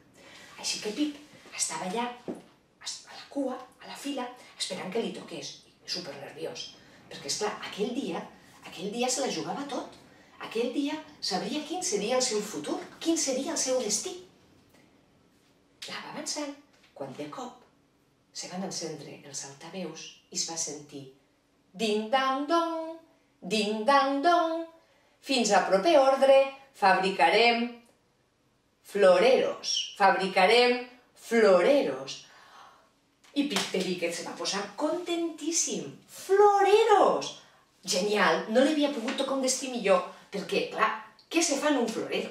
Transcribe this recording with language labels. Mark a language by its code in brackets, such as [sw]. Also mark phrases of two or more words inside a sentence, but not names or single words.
[ca] Així que Pip estava allà, a la cua, a la fila, esperant que li toqués, supernerviós. Perquè, esclar, aquell dia se la jugava tot. Aquell dia sabria quin seria el seu futur, quin seria el seu destí. Anava avançant, quan de cop se van encendre els altaveus i es va sentir ding-dang-dong, ding-dang-dong, fins a proper ordre fabricarem floreros, I Pip Períquez se va posar contentíssim. Floreros! Genial, no li havia pogut tocar un destí millor, perquè, clar, què se fa en un florero?